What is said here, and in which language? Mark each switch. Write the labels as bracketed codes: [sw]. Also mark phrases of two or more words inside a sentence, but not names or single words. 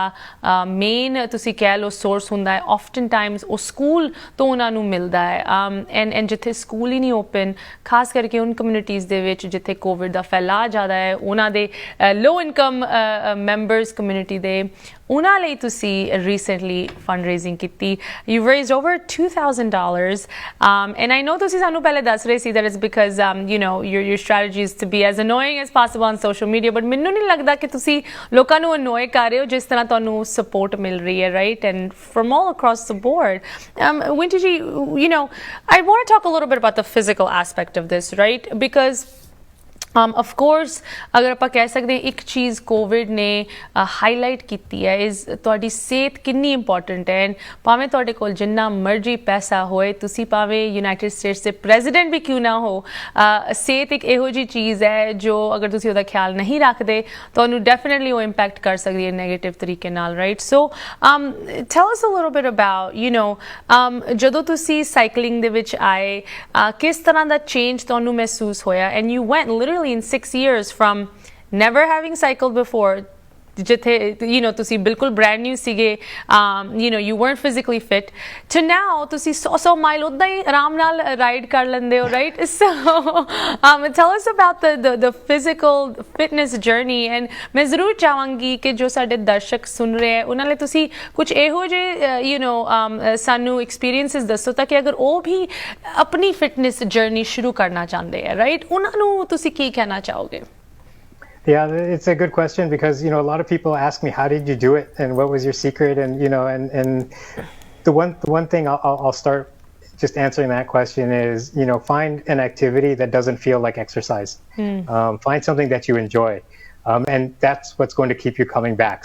[pa] ਮੇਨ ਤੁਸੀਂ ਕਹਿ ਲਓ ਸੋਰਸ ਹੁੰਦਾ ਹੈ [en] often times [pa] ਉਹ ਸਕੂਲ ਤੋਂ ਉਹਨਾਂ ਨੂੰ ਮਿਲਦਾ ਹੈ ਐਂਡ ਜਿੱਥੇ ਸਕੂਲ ਹੀ ਨਹੀਂ ਓਪਨ ਖਾਸ ਕਰਕੇ ਉਨ ਕਮਿਊਨਿਟੀਜ਼ ਦੇ ਵਿੱਚ ਜਿੱਥੇ ਕੋਵਿਡ ਦਾ ਫੈਲਾਅ ਜ਼ਿਆਦਾ ਹੈ ਉਹਨਾਂ ਦੇ [en] low income members [pa] ਕਮਿਊਨਿਟੀ ਦੇ ਉਹਨਾਂ ਲਈ ਤੁਸੀਂ ਰੀਸੈਂਟਲੀ [en] fund raising [pa] ਕੀਤੀ [en] you raised over $2,000 and I know [pa] ਤੁਸੀਂ ਸਾਨੂੰ ਪਹਿਲੇ ਦੱਸ ਰਹੇ ਸੀ [en] that is because your strategy is to be as annoying as possible on social media but [pa] ਮੈਨੂੰ ਨਹੀਂ ਲੱਗਦਾ ਕਿ ਤੁਸੀਂ ਲੋਕਾਂ ਨੂੰ ਅਨੋਏ ਕਰ ਰਹੇ ਹੋ ਜਿਸ ਤਰ੍ਹਾਂ ਤੁਹਾਨੂੰ ਸਪੋਰਟ ਮਿਲ ਰਹੀ ਹੈ [en] right and from all across the board Winty ji I want to talk a little bit about the physical aspect of this right because of course [pa] ਅਗਰ ਆਪਾਂ ਕਹਿ ਸਕਦੇ ਇੱਕ ਚੀਜ਼ ਕੋਵਿਡ ਨੇ ਹਾਈਲਾਈਟ ਕੀਤੀ ਹੈ ਇਜ਼ ਤੁਹਾਡੀ ਸਿਹਤ ਕਿੰਨੀ ਇੰਪੋਰਟੈਂਟ ਹੈ ਭਾਵੇਂ ਤੁਹਾਡੇ ਕੋਲ ਜਿੰਨਾ ਮਰਜ਼ੀ ਪੈਸਾ ਹੋਏ ਤੁਸੀਂ ਭਾਵੇਂ ਯੂਨਾਈਟਿਡ ਸਟੇਟਸ ਦੇ ਪ੍ਰੈਜ਼ੀਡੈਂਟ ਵੀ ਕਿਉਂ ਨਾ ਹੋ ਸਿਹਤ ਇੱਕ ਇਹੋ ਜਿਹੀ ਚੀਜ਼ ਹੈ ਜੋ ਅਗਰ ਤੁਸੀਂ ਉਹਦਾ ਖਿਆਲ ਨਹੀਂ ਰੱਖਦੇ ਤੁਹਾਨੂੰ ਡੈਫੀਨਿਟਲੀ ਉਹ ਇੰਪੈਕਟ ਕਰ ਸਕਦੀ ਹੈ ਨੈਗੇਟਿਵ ਤਰੀਕੇ ਨਾਲ [en] right so tell us a little bit [pa] about ਜਦੋਂ ਤੁਸੀਂ ਸਾਈਕਲਿੰਗ ਦੇ ਵਿੱਚ ਆਏ ਕਿਸ ਤਰ੍ਹਾਂ ਦਾ ਚੇਂਜ ਤੁਹਾਨੂੰ ਮਹਿਸੂਸ ਹੋਇਆ [en] and you went literally in 6 years from never having cycled before [pa] ਜਿੱਥੇ ਤੁਸੀਂ ਬਿਲਕੁਲ [en] brand new [pa] ਸੀਗੇ [en] you weren't physically fit to now [pa] ਤੁਸੀਂ 100 ਮਾਈਲ ਉਦਾਂ ਹੀ ਆਰਾਮ ਨਾਲ ਰਾਈਡ ਕਰ ਲੈਂਦੇ ਹੋ [en] right so tell us about the physical fitness journey and [pa] ਮੈਂ ਜ਼ਰੂਰ ਚਾਹਾਂਗੀ ਕਿ ਜੋ ਸਾਡੇ ਦਰਸ਼ਕ ਸੁਣ ਰਹੇ ਹੈ ਉਹਨਾਂ ਲਈ ਤੁਸੀਂ ਕੁਝ ਇਹੋ ਜਿਹੇ ਸਾਨੂੰ ਐਕਸਪੀਰੀਐਂਸਿਸ ਦੱਸੋ ਤਾਂ ਕਿ ਅਗਰ ਉਹ ਵੀ ਆਪਣੀ [en] fitness journey [pa] ਸ਼ੁਰੂ ਕਰਨਾ ਚਾਹੁੰਦੇ ਹੈ right ਉਹਨਾਂ ਨੂੰ ਤੁਸੀਂ ਕੀ ਕਹਿਣਾ ਚਾਹੋਗੇ [en] Yeah, it's a good question because a lot of people ask me how did you do it and what was your secret and and the one thing I'll start just answering that question is find an activity that doesn't feel like exercise. Find something that you enjoy, and that's what's going to keep you coming back.